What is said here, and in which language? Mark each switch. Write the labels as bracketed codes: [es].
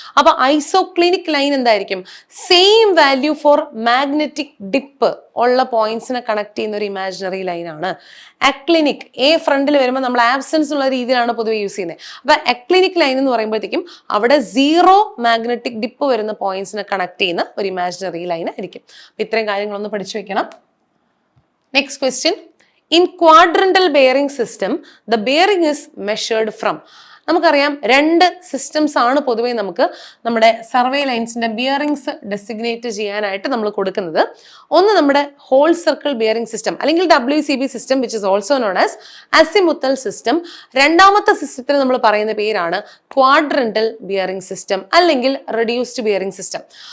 [ml] അപ്പൊ isoclinic line എന്തായിരിക്കും? [en] same value for magnetic dip [ml] ഉള്ള പോയിന്റ്സിനെ കണക്ട് ചെയ്യുന്ന ഒരു ഇമാജിനറി ലൈൻ ആണ്. അക്ലിനിക് എ ഫ്രണ്ടിൽ വരുമ്പോൾ നമ്മൾ ആബ്സെൻസ് ഉള്ള രീതിയിലാണ് പൊതുവെ യൂസ് ചെയ്യുന്നത്. അപ്പൊ അക്ലിനിക് ലൈൻ എന്ന് പറയുമ്പോഴത്തേക്കും അവിടെ 0 മാഗ്നറ്റിക് ഡിപ്പ് വരുന്ന പോയിന്റ്സിനെ കണക്ട് ചെയ്യുന്ന ഒരു ഇമാജിനറി ലൈൻ ആയിരിക്കും. അപ്പൊ ഇത്രയും കാര്യങ്ങളൊന്ന് പഠിച്ചു വെക്കണം. [en] Next question, in quadrantal bearing system the bearing is measured from. [ml] നമുക്കറിയാം 2 സിസ്റ്റംസ് ആണ് പൊതുവേ നമുക്ക് നമ്മുടെ സർവേ ലൈൻസിന്റെ ബിയറിംഗ്സ് ഡെസിഗ്നേറ്റ് ചെയ്യാനായിട്ട് നമ്മൾ കൊടുക്കുന്നത്. ഒന്ന് നമ്മുടെ ഹോൾ സർക്കിൾ ബിയറിംഗ് സിസ്റ്റം അല്ലെങ്കിൽ WCB system [en] Which is also known as azimuthal system. [ml] രണ്ടാമത്തെ സിസ്റ്റത്തിന് നമ്മൾ പറയുന്ന പേരാണ് ക്വാഡ്രന്റൽ ബിയറിംഗ് സിസ്റ്റം അല്ലെങ്കിൽ റെഡ്യൂസ്ഡ് ബിയറിംഗ് സിസ്റ്റം.